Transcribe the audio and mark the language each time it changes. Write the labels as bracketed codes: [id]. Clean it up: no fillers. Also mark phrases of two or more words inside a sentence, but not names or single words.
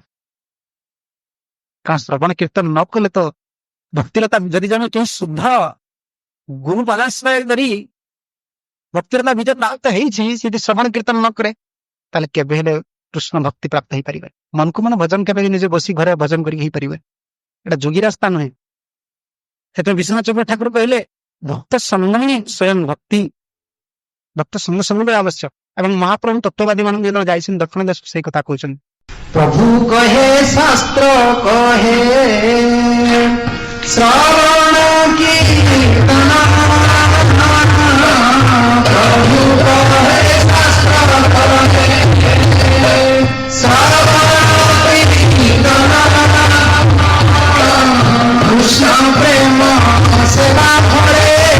[or] କାରଣ ଶ୍ରବଣ କୀର୍ତ୍ତନ ନ କଲେ ତ ଭକ୍ତିଲତା, ଯଦି ଜଣେ କେଉଁ ଶୁଦ୍ଧ ଗୁରୁ ପଦାଶ୍ରୟ କରି ଭକ୍ତିଲତା ବିଜୟ ପ୍ରାପ୍ତ ହେଇଛି, ସେଠି ଶ୍ରବଣ କୀର୍ତ୍ତନ ନ କରେ, ତାହେଲେ କେବେ ହେଲେ କୃଷ୍ଣ ଭକ୍ତି ପ୍ରାପ୍ତ ହେଇପାରିବେ। ମନକୁ ମନ ଭଜନ କେବେ ନିଜେ ବସି ଘରେ ଭଜନ କରିକି ହେଇପାରିବେ, ଏଟା ଯୋଗୀ ରାସ୍ତା ନୁହେଁ। ସେଥିପାଇଁ ବିଶ୍ୱନାଥ ଚକ୍ର ଠାକୁର କହିଲେ, ଭକ୍ତ ସଙ୍ଗ ହିଁ ସ୍ୱୟଂ ଭକ୍ତି, ଭକ୍ତ ସଙ୍ଗ ସଙ୍ଗରେ ଆବଶ୍ୟକ। ଏବଂ ମହାପ୍ରଭୁ ତତ୍ତ୍ୱବାଦୀ ମାନଙ୍କୁ ଯେତେବେଳେ ଯାଇଛନ୍ତି ଦକ୍ଷିଣ ଦେଶ, ସେଇ କଥା କହୁଛନ୍ତି। [bn] প্রভু কহে শাস্ত্র কহে শ্রবণ কীর্তন, প্রভু কহে শাস্ত্র কহে শ্রবণ কীর্তন, কৃষ্ণ প্রেম সেবা ফলে